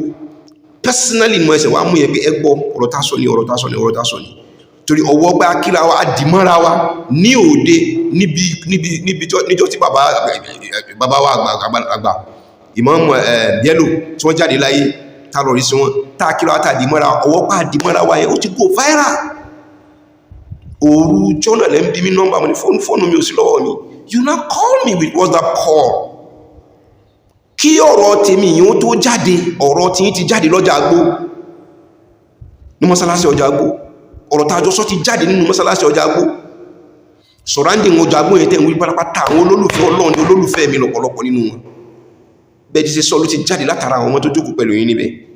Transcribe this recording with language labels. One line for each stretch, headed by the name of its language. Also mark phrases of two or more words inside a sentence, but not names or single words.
Yoruba: Personally mo ẹsẹ̀ wá mú yẹn pé ẹgbọ́ ọ̀rọ̀ tá sọ ni torí ọwọ́ gbá kíra wa dìmọ́ra wa ní òde níjọ́ tí bàbá wa àgbà Imam Bello tí wọ́n jáde láyé tá lọ rí sí wọn tá kíra wa tàdí mọ́ra ọwọ́ pàá dì mọ́ra wa yẹn ó ti
English: go viral.
Yoruba: Òru jọ́nà lẹ́ ń bí mi nọ́mbà mi fóònù mi ò sí lọ́wọ́ mi,
English: you now call me with WhatsApp call.
Yoruba: Kí ọ̀rọ̀ tèmi yìí ó tó jáde ọ̀rọ̀ tí ti jáde lọ́jà Agbó ní mọ́sálásí ọjà Agbó, ọ̀rọ̀ tàjọ sọ ti jáde nínú mọ́sálásí ọjà Agbó, surrounding ọjà Agbó yẹn tẹ́ ń wí pátápátá àwọn olólùfẹ́ Ọlọ́run ní olólùfẹ́ mi lọ́pọ̀lọpọ̀ nínú wọn, bẹ́ẹ̀ ti ṣe sọ ló ti jáde látara àwọn ọmọ tó jókòó pẹ̀lú yín níbẹ̀.